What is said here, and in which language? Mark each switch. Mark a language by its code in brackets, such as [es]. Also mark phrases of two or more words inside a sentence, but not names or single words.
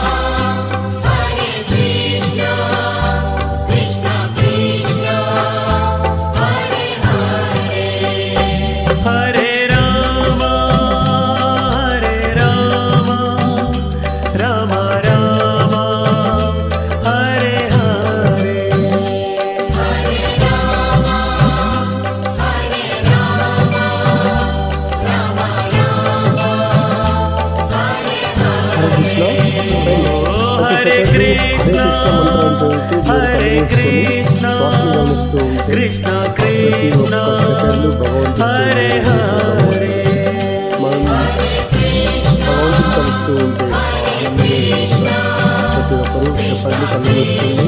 [sa] కృష్ణ కృష్ణ హరే హరే, హరే రామ రామ రామ హరే హరే, హరే రామ హరే కృష్ణ హరే కృష్ణ కృష్ణ కృష్ణ హరే హరే, [te] భగవంతుని కలుస్తూ ఉంటే ప్రతి ఒక్కరూ చెప్పండి, కళ్ళు వస్తుంది.